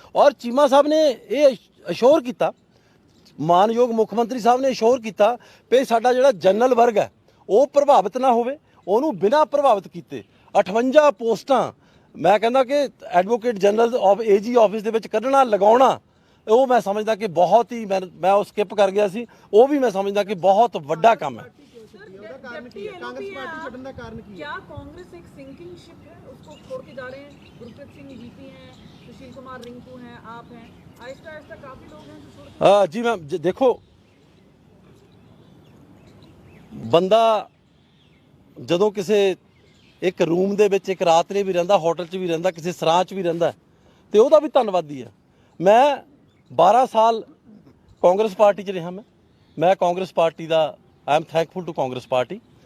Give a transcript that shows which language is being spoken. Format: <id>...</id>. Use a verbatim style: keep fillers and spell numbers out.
<pa>ਔਰ ਚੀਮਾ ਸਾਹਿਬ ਨੇ ਇਹ ਅਸ਼ੋਰ ਕੀਤਾ, ਮਾਨਯੋਗ ਮੁੱਖ ਮੰਤਰੀ ਸਾਹਿਬ ਨੇ ਅਸ਼ੋਰ ਕੀਤਾ ਕਿ ਸਾਡਾ ਜਿਹੜਾ ਜਨਰਲ ਵਰਗ ਹੈ ਉਹ ਪ੍ਰਭਾਵਿਤ ਨਾ ਹੋਵੇ, ਉਹਨੂੰ ਬਿਨਾਂ ਪ੍ਰਭਾਵਿਤ ਕੀਤੇ ਅਠਵੰਜਾ ਪੋਸਟਾਂ, ਮੈਂ ਕਹਿੰਦਾ ਕਿ advocate general of AG office ਦੇ ਵਿੱਚ ਕੱਢਣਾ, ਲਗਾਉਣਾ, ਉਹ ਮੈਂ ਸਮਝਦਾ ਕਿ ਬਹੁਤ ਹੀ, ਮੈਂ ਮੈਂ ਉਹ ਸਕਿਪ ਕਰ ਗਿਆ ਸੀ, ਉਹ ਵੀ ਮੈਂ ਸਮਝਦਾ ਕਿ ਬਹੁਤ ਵੱਡਾ ਕੰਮ ਹੈ। ਕਾਂਗਰਸ ਪਾਰਟੀ ਛੱਡਣ ਦਾ ਕਾਰਨ ਕੀ ਹੈ?</pa> <hi>क्या कांग्रेस एक सिंकिंग शिप है, उसको छोड़ के जा रहे हैं? गुरप्रीत सिंह जीपी हैं, सुशील कुमार रिंकू हैं, आप हैं, आहिस्ता आहिस्ता काफी लोग हैं जो छोड़</hi> <pa>आ,</pa> <hi>जी मैम ज- देखो,</hi> <pa>ਬੰਦਾ ਜਦੋਂ ਕਿਸੇ ਇੱਕ ਰੂਮ ਦੇ ਵਿੱਚ ਇੱਕ ਰਾਤ ਨੇ ਵੀ ਰਹਿੰਦਾ, ਹੋਟਲ 'ਚ ਵੀ ਰਹਿੰਦਾ, ਕਿਸੇ ਸਰਾਂ 'ਚ ਵੀ ਰਹਿੰਦਾ, ਤੇ ਉਹਦਾ ਵੀ ਧੰਨਵਾਦੀ ਹੈ। ਮੈਂ ਬਾਰਾਂ ਸਾਲ ਕਾਂਗਰਸ ਪਾਰਟੀ 'ਚ ਰਿਹਾ। ਮੈਂ ਮੈਂ ਕਾਂਗਰਸ ਪਾਰਟੀ ਦਾ,</pa> <en>I am thankful to Congress party.</en>